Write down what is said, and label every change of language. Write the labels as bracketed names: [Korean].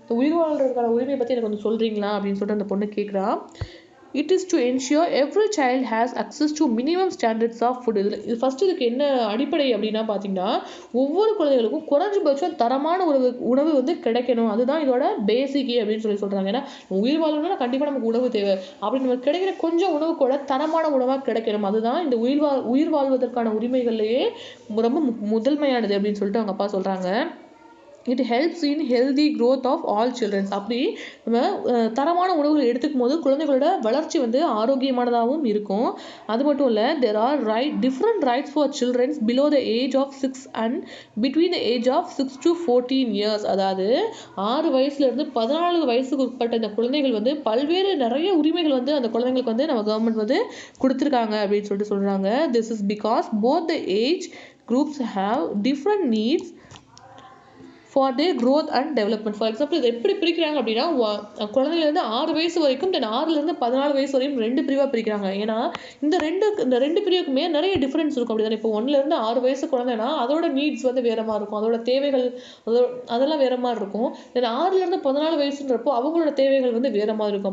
[Tamil] உயிர் வாழ்றதுக்கான உரிமை பற்றி எனக்கு கொஞ்சம் சொல்கிறீங்களா அப்படின்னு சொல்லிட்டு அந்த பொண்ணு கேட்குறா. [English] It is to ensure every child has access to minimum standards of food. [Tamil] இது ஃபஸ்ட்டு இதுக்கு என்ன அடிப்படை அப்படின்னா பார்த்தீங்கன்னா, ஒவ்வொரு குழந்தைகளுக்கும் குறைஞ்சபட்சம் தரமான உணவு வந்து கிடைக்கணும். அதுதான் இதோட பேசிக்கே அப்படின்னு சொல்கிறாங்க. ஏன்னா உயிர் வாழணும்னா கண்டிப்பாக நமக்கு உணவு தேவை. அப்படி நமக்கு கிடைக்கிற கொஞ்சம் உணவு கூட தரமான உணவாக கிடைக்கணும். அதுதான் இந்த உயிர் வாழ்வதற்கான உரிமைகள்லேயே ரொம்ப முதன்மையானது அப்படின்னு சொல்லிட்டு அவங்க அப்பா சொல்கிறாங்க. [English] It helps in healthy growth of all childrens. [Tamil] அப்படி நம்ம தரமான உணவுகள் எடுத்துக்கும் போது குழந்தைகளோட வளர்ச்சி வந்து ஆரோக்கியமானதாகவும் இருக்கும். அது மட்டும் இல்லை, [English] There are different rights for childrens below the age of 6 and between the age of 6 to 14 years. [Tamil] அதாவது 6 வயசுலேருந்து 14 வயசுக்கு உட்பட்ட இந்த குழந்தைகள் வந்து பல்வேறு நிறைய உரிமைகள் வந்து அந்த குழந்தைங்களுக்கு வந்து நம்ம கவர்மெண்ட் வந்து கொடுத்துருக்காங்க அப்படின்னு சொல்லிட்டு சொல்கிறாங்க. [English] This is because both the age groups have different needs for their growth and development. [Tamil] For example இது எப்படி பிரிக்கிறாங்க அப்படின்னா, குழந்தைலேருந்து 6 வயசு வரைக்கும் தென் 6லேருந்து 14 வயசு வரையும் 2 பிரிவாக பிரிக்கிறாங்க. ஏன்னா இந்த ரெண்டு பிரிவுக்குமே நிறைய டிஃப்ரென்ஸ் இருக்கும். அப்படி தானே, இப்போ 1லேருந்து 6 வயசு குழந்தைனா அதோட நீட்ஸ் வந்து வேற மாதிரி இருக்கும், அதோட தேவைகள் அதெல்லாம் வேற மாதிரி இருக்கும். தென் 6லேருந்து 14 வயசுன்றப்போ அவங்களோட தேவைகள் வந்து வேற மாதிரி இருக்கும்.